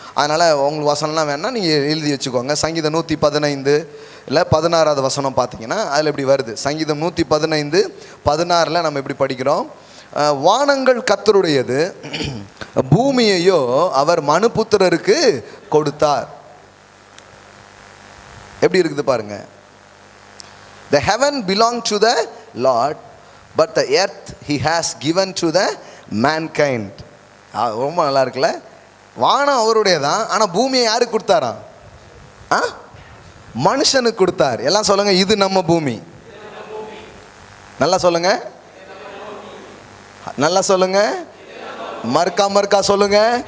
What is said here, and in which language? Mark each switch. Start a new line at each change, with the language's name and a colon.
Tamil: அதனால் உங்களுக்கு வசனம்லாம் வேணால் நீங்கள் எழுதி வச்சுக்கோங்க. சங்கீதம் 115 இல்லை 16வது வசனம் பார்த்தீங்கன்னா அதில் இப்படி வருது. சங்கீதம் 115:16 நம்ம இப்படி படிக்கிறோம். வானங்கள் கர்த்தருடையது, பூமியையோ அவர் மனுபுத்திரருக்கு கொடுத்தார். எப்படி இருக்குது பாருங்க.
English: The heaven belong to the Lord, but the earth he has given to the mankind.
Tamil: ரொம்ப நல்லா இருக்குல்ல. வானம் அவருடையதான், ஆனால் பூமியை யாருக்கு கொடுத்தாராம்? மனுஷனுக்கு கொடுத்தார். எல்லாம் சொல்லுங்க, இது நம்ம பூமி. நல்லா சொல்லுங்க, நல்லா சொல்லுங்க, மறுக்கா சொல்லுங்க.